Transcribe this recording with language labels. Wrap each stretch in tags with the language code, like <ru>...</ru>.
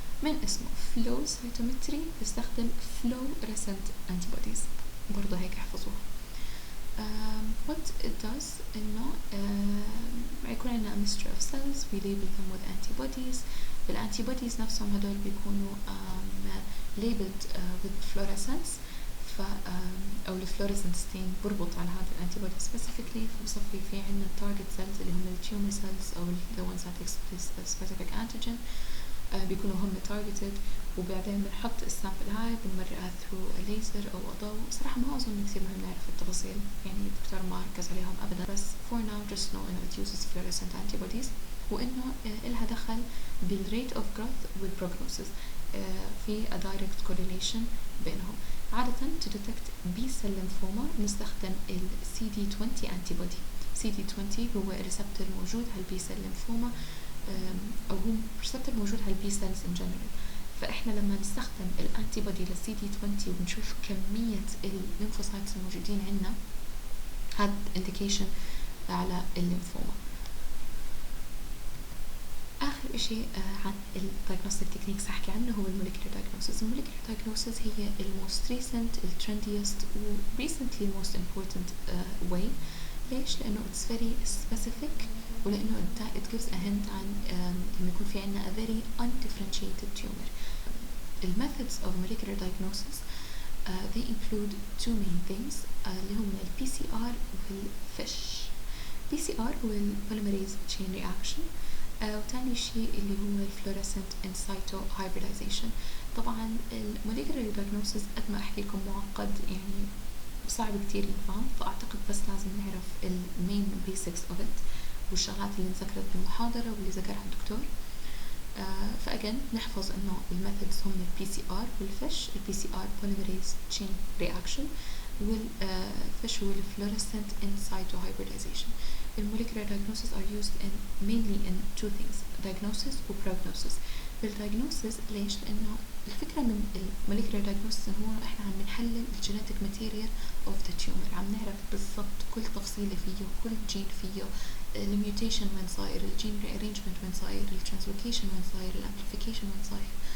<ar>من اسمه flow cytometry بيستخدم</ar> <en>fluorescent antibodies،</en> <ar>برضه هيك احفظوها.</ar> <en>what it does</en> <ar>إنه يكون عندنا</ar> <en>a mixture of cells we label them with antibodies.</en> <ar>الانتيبوديز نفسهم هدول بيكونوا</ar> <en>labeled with fluorescence،</en> <ar>أو الفلوريسنت ستين بربط على هذا الانتيبودي specifically، فبصفي في عندنا</ar> <en>target cells</en> <ar>اللي هم التيومر cells أو</ar> <en>the ones that express a specific antigen،</en> <ar>بيكونوا هم targeted، وبعدين بنحط السامبل هاي بنمرقها</ar> <en>through a laser</en> <ar>أو ضوء. صراحة ما أظن كثير مهم نعرف التفاصيل، يعني الدكتور ما ركز عليهم أبدا، بس</ar> <en>for now just know</en> <ar>إنه</ar> <en>it uses fluorescent antibodies،</en> <ar>وإنه إلها دخل بال</ar> <en>rate of growth</en> <ar>والprognosis، في</ar> <en>a direct correlation</en> <ar>بينهم. عادة</ar> <en>to detect B cell lymphoma</en> <ar>نستخدم ال</ar> <en>CD20 antibody.</en> <ar>CD20 هو receptor موجود على البي سيل ليمفوما، أو هو receptor موجود على البي سيلز</ar> <en>in general.</en> <ar>فإحنا لما نستخدم الانتيبودي لل CD20 وبنشوف كمية الليمفوسايتس الموجودين عندنا، هذا indication على الليمفوما. آخر إشي عن الدايجنوستيك تكنيكس أحكي عنه هو الموليكولر دايجنوسيس. الموليكولر دايجنوسيس هي الموست ريسنت، الترنديست، و</ar> <en>recently most important way.</en> <ar>ليش؟ لأنه</ar> <en>it's very specific،</en> <ar>ولأنه</ar> <en>it gives a hint</en> <ar>عن لما يكون في عنا</ar> <en>a very undifferentiated tumor. The methods of molecular diagnosis they include two main things</en> <ar>اللي هم ال</ar> <en>PCR والFISH. PCR</en> <ar>هو ال</ar> <en>polymerase chain reaction،</en> <ar>وتاني شيء اللي هو الفلوريسنت</ar> <en>in situ hybridization.</en> <ar>طبعا الموليكولر دايجنوسيس قد ما احكي لكم معقد، يعني صعب كتير ينفهم، فاعتقد بس لازم نعرف المين</ar> <en>basics of it</en> <ar>والشغلات اللي انذكرت بالمحاضرة واللي ذكرها الدكتور. فأجن نحفظ انه الميثودز هم البي سي ار والفيش. البي سي ار polymerase chain reaction، والفيش هو الفلوريسنت in situ hybridization.</ar> <en>molecular diagnosis are used mainly in two things: diagnosis و prognosis.</en> <ar>بالdiagnosis ليش؟ لأنه الفكرة من molecular diagnosis هو إحنا عم نحلل</ar> <en>genetic material of the tumor،</en> <ar>عم نعرف بالضبط كل تفصيلة فيه، كل جين فيه، الميوتيشن وين صاير، الجين rearrangement وين صاير، الترانسلوكيشن وين صاير، الامبليفيكيشن وين صاير.</ar>